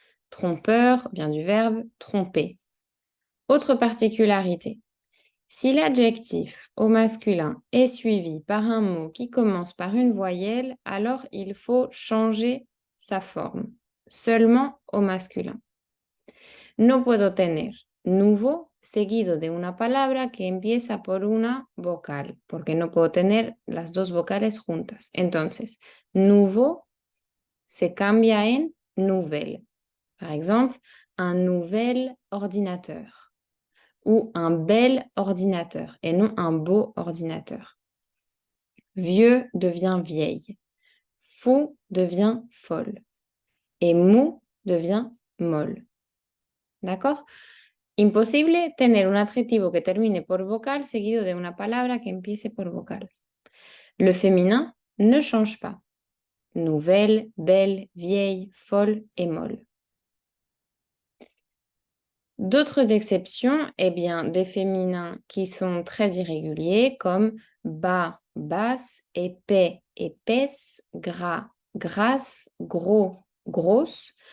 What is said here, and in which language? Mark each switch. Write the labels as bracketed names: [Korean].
[French] Trompeur vient du verbe tromper. Autre particularité, si l'adjectif au masculin est suivi par un mot qui commence par une voyelle, alors il faut changer sa forme, seulement au masculin. [Spanish] No puedo tener nouveau seguido de una palabra que empieza por una vocal, porque no puedo tener las dos vocales juntas. Entonces, nouveau se cambia en nouvelle. [French] Par exemple, un nouvel ordinateur ou un bel ordinateur et non un beau ordinateur. Vieux devient vieille. Fou devient folle. Et mou devient molle. ¿D'accord? [Spanish] Imposible tener un adjetivo que termine por vocal seguido de una palabra que empiece por vocal. [French] Le féminin ne change pas. Nouvelle, belle, vieille, folle et molle. D'autres exceptions, eh bien, des féminins qui sont très irréguliers, comme bas, basse, épais, épaisse, gras, grasse, gros, grosse.